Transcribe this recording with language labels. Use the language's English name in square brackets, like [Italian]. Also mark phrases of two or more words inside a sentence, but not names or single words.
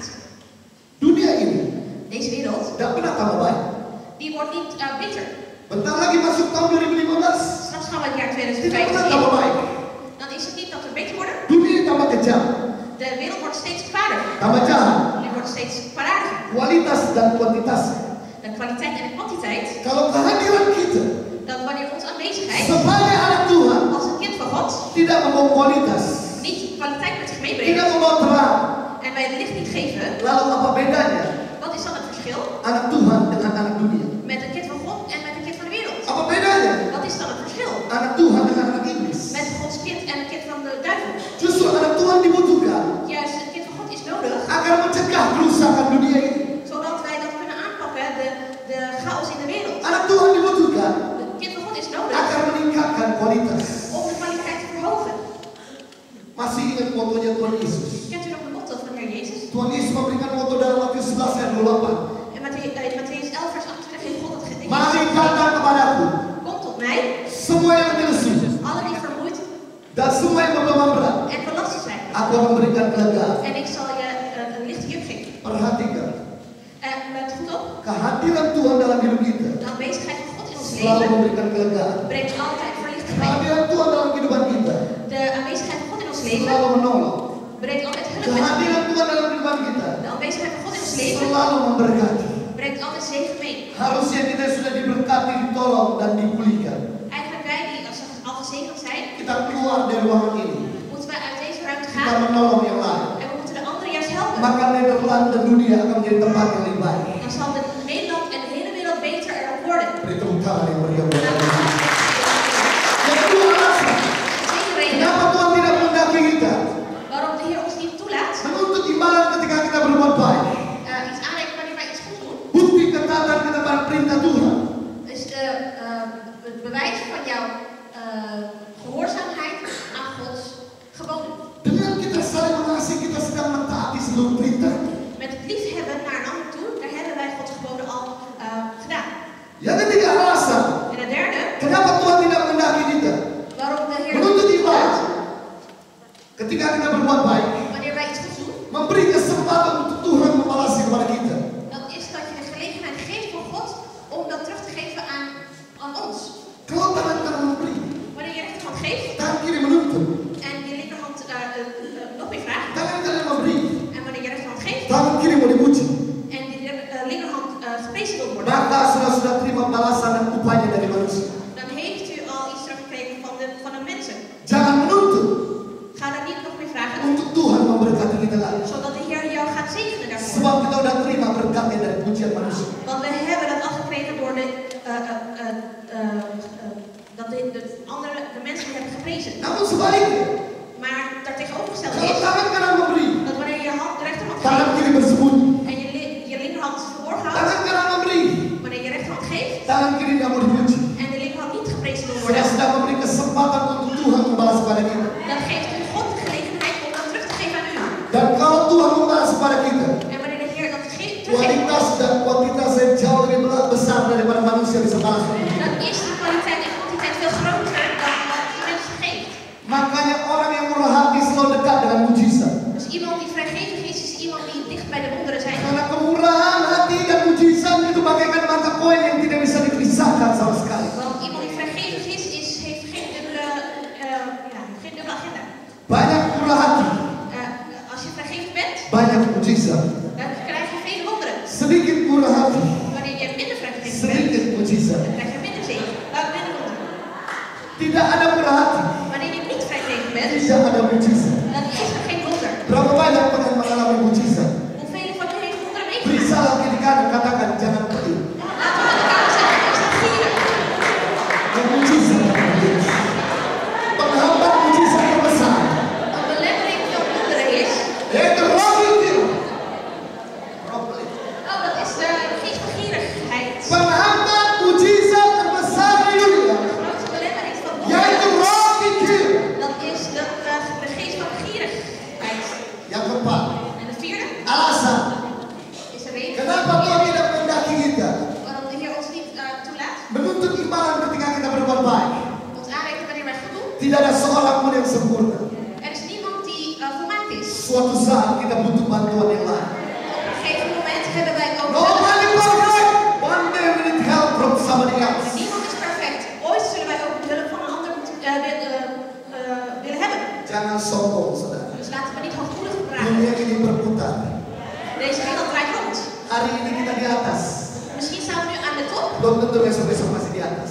[Indonesian] Dunia ini [Dutch] Deze wereld, [Indonesian] tidak pernah tambah baik. [Dutch] die wordt niet beter. [Indonesian] Bentar lagi masuk tahun 2015, [Dutch] Straks gaan we het jaar [Indonesian] tidak pernah 2015 tambah [Dutch] in. [Indonesian] baik. [Dutch] Dan is het niet dat we beter worden. [Indonesian] Dunia ini tambah kejam, [Dutch] De wereld wordt steeds kwaadaar. [Indonesian] tambah jahat. [Dutch] Die wordt steeds kwaadaardiger. [Indonesian] Kualitas dan kuantitas. [Dutch] De kwaliteit en de kwantiteit, [Indonesian] Kalau kehadiran kita [Dutch] dat wanneer onze aanwezigheid [Indonesian] sebagai anak Tuhan [Dutch] als een kind van God [Indonesian] tidak membawa kualitas, [Dutch] niet kwaliteit met zich [Indonesian] tidak [Dutch] meebrengt [Indonesian] membawa terang, [Dutch] en wij het licht niet geven, [Indonesian] lalu apa bedanya [Dutch] wat is dan het verschil [Indonesian] anak Tuhan dengan anak dunia? [Dutch] met een kind van God en met een kind van de wereld? [Indonesian] Apa bedanya [Dutch] Wat is dan het verschil [Indonesian] anak Tuhan dengan anak iblis? [Dutch] met Gods kind en een kind van de duivel? [Indonesian] Justru anak Tuhan dibutuhkan [Dutch] Juist, een kind van God is nodig, [Indonesian] agar mencegah kerusakan dunia ini. [Dutch] zodat wij dat kunnen aanpakken, de chaos in de wereld. [Indonesian] Anak Tuhan dibutuhkan [Dutch] Een kind van God is nodig [Indonesian] agar meningkatkan kualitas. [Dutch] om de kwaliteit te verhogen. [Indonesian] Masih ingat motonya Tuhan Yesus? [Dutch] Kent u nog de motto van de Heer Jezus? [Indonesian] Tuhan Yesus memberikan moto dalam Matius 11 ayat 28. [Dutch] In Mattheüs 11 vers 28 heeft God het gedicht. [Indonesian] Mari datang kepadaku, [Dutch] Kom tot mij, [Indonesian] semua yang lesu [Dutch] allen die vermoeid [Indonesian] dan semua yang beban berat. [Dutch] en belast zijn. [Indonesian] Aku akan memberikan kelegaan. [Dutch] En ik zal je een lichte juk geven. [Indonesian] Perhatikan, [Dutch] Let goed op, [Indonesian] kehadiran Tuhan dalam hidup kita [Dutch] de aanwezigheid van God in ons [Indonesian] selalu [Dutch] leven [Indonesian] memberikan kelegaan. [Dutch] brengt altijd verlichting mee. [Indonesian] Kehadiran Tuhan dalam kehidupan kita [Dutch] De aanwezigheid van God in ons leven [Indonesian] selalu menolong. [Dutch] brengt altijd hulp met zich [Indonesian] Kehadiran [Dutch] mee. [Indonesian] Tuhan dalam kehidupan kita [Dutch] De aanwezigheid van God in ons leven [Indonesian] selalu memberkati. [Dutch] brengt altijd zegen mee. [Indonesian] Harusnya kita sudah diberkati, ditolong dan dipulihkan. [Dutch] Eigenlijk wij die als we al gezegend zijn, [Indonesian] Kita keluar dari ruangan ini, [Dutch] moeten wij uit deze ruimte [Indonesian] kita [Dutch] gaan [Indonesian] menolong yang lain. [Dutch] en we moeten de anderen juist helpen. [Indonesian] Maka Nederland dan dunia akan menjadi tempat yang lebih baik. [Dutch] Dan zal Nederland en de hele wereld beter erop worden. [Indonesian] Beri tepuk tangan yang meriah buat [Dutch] Nou, [Indonesian] Tuhan. Yang kedua alasan, [Dutch] tweede reden [Indonesian] kenapa Tuhan tidak menghendaki kita [Dutch] waarom de Heer ons niet toelaat [Indonesian] menuntut imbalan ketika kita berbuat baik. [Dutch] iets aanrekenen wanneer wij iets goed doen, [Indonesian] Bukti ketaatan kita pada perintah Tuhan. [Dutch] is het bewijs van jouw gehoorzaamheid aan Gods geboden. [Indonesian] Dengan kita saling mengasihi, kita sedang mentaati seluruh perintah. [Dutch] Met het liefhebben naar een ander toe, daar hebben wij Gods geboden al gedaan. [Indonesian] Yang ketiga alasan, [Dutch] En het derde, [Indonesian] kenapa Tuhan tidak menghendaki kita [Dutch] waarom de Heer [Indonesian] menuntut [Dutch] ons niet [Indonesian] imbalan [Dutch] toelaat [Indonesian] ketika kita berbuat baik, [Dutch] wanneer wij iets goed doen, [Indonesian] memberi kesempatan untuk Tuhan membalasnya kepada kita. [Dutch] dat is dat je de gelegenheid geeft voor God om dat terug te geven aan ons. [Indonesian] Kalau tangan kanan memberi, [Dutch] Wanneer je rechterhand geeft [Indonesian] tangan kiri menuntut. [Dutch] en je linkerhand nog meer vraagt, [Indonesian] Tangan kanan memberi, [Dutch] en wanneer je rechterhand geeft [Indonesian] tangan kiri mau dipuji. [Dutch] en je linkerhand geprezen wil worden, [Indonesian] Maka sudah terima balasan dan upahnya dari manusia. [Dutch] dan heeft u al iets teruggekregen van de mensen. [Indonesian] Jangan menuntut [Dutch] Ga daar niet nog meer vragen, [Indonesian] untuk Tuhan memberkati kita lagi. [Dutch] zodat de Heer jou gaat zegenen daarvoor. [Indonesian] Sebab kita udah terima berkatnya dari pujian manusia. [Dutch] Want we hebben dat al gekregen door de mensen die hebben geprezen. [Indonesian] Namun sebaliknya, [Dutch] Maar daartegenovergesteld [Indonesian] kalau [Dutch] is [Indonesian] tangan kanan memberi, [Dutch] dat wanneer je de rechterhand [Indonesian] tangan [Dutch] geeft [Indonesian] kiri bersembunyi. [Dutch] en je linkerhand verborgen houdt, [Indonesian] Tangan kanan memberi, [Dutch] wanneer je rechterhand geeft [Indonesian] tangan kiri tidak mau dipuji. [Dutch] en de linkerhand niet geprezen wil [Indonesian] Sudah [Dutch] worden, [Indonesian] sedang memberi kesempatan untuk Tuhan membalas kepada kita. [Dutch] dan geeft u God de gelegenheid om dat terug te geven aan u. [Indonesian] Dan kalau Tuhan membalas kepada kita, [Dutch] En wanneer de Heer dat teruggeeft, [Indonesian] kualitas dan kuantitas yang jauh lebih besar daripada manusia bisa balas. [Dutch] dan is de kwaliteit en kwantiteit veel groter dan [Indonesian] Makanya orang yang murah hati selalu dekat dengan mujizat. [Dutch] Dus iemand die vrijgevig is iemand die dicht bij de wonderen zijn. [Indonesian] Karena kemurahan hati dan mujizat itu bagaikan mata koin yang tidak bisa dipisahkan sama sekali. [Dutch] Want iemand die vrijgevig is heeft geen dubbele agenda. [Indonesian] Banyak murah hati, [Dutch] Als je vrijgevig bent, [Indonesian] banyak mujizat. [Dutch] dan krijg je vele wonderen. [Indonesian] Sedikit murah hati, [Dutch] Wanneer je minder vrijgevig bent, [Indonesian] sedikit mujizat. [Dutch] dan krijg je minder zegen, minder wonderen. [Indonesian] Tidak ada murah hati, [Dutch] Wanneer je niet vrijgevig bent, [Indonesian] tidak ada mujizat. [Dutch] dan is er geen wonder. [Indonesian] Berapa banyak pernah mengalami mujizat? [Dutch] Hoeveel van u heeft wonderen [Indonesian] Beri [Dutch] meegemaakt? [Indonesian] salam kiri kanan, katakan jangan pelit. [Dutch] Laten we aan elkaar zeggen, is dat gieren? [Indonesian] Mujizat. Penghambat mujizat terbesar. [Dutch] Een belemmering van wonderen is, [Indonesian] Yaitu roh itu. Roh pelit. [Dutch] dat is de geestbegierigheid. [Indonesian] Penghambat mujizat terbesar di dunia. [Dutch] De grootste belemmering van [Indonesian] Yaitu [Dutch] wonderen, [Indonesian] roh itu. [Dutch] dat is de geest van gierigheid. [Indonesian] Yang keempat, [Dutch] En de vierde [Indonesian] alasan. [Dutch] is de reden [Indonesian] Kenapa Tuhan tidak menghendaki kita [Dutch] waarom de Heer ons niet toelaat, [Indonesian] menuntut imbalan ketika kita berbuat baik? [Dutch] ons aanrekenen wanneer wij goed doen. [Indonesian] Tidak ada seorang pun yang sempurna. [Dutch] Er is niemand die volmaakt is. [Indonesian] Suatu saat kita butuh bantuan yang lain. [Dutch] Op een gegeven moment hebben wij ook [English] Nobody perfect. One day we need help from somebody else. [Dutch] niemand is perfect. Ooit zullen wij ook hulp van een ander willen hebben. [Indonesian] Jangan sombong, saudara. [Dutch] Dus laten we niet hoogmoedig praten. [Indonesian] Dunia ini berputar. [Dutch] Deze wereld draait rond. [Indonesian] Hari ini kita di atas. [Dutch] Misschien staan we nu aan de top. [Indonesian] Belum tentu besok-besok masih di atas.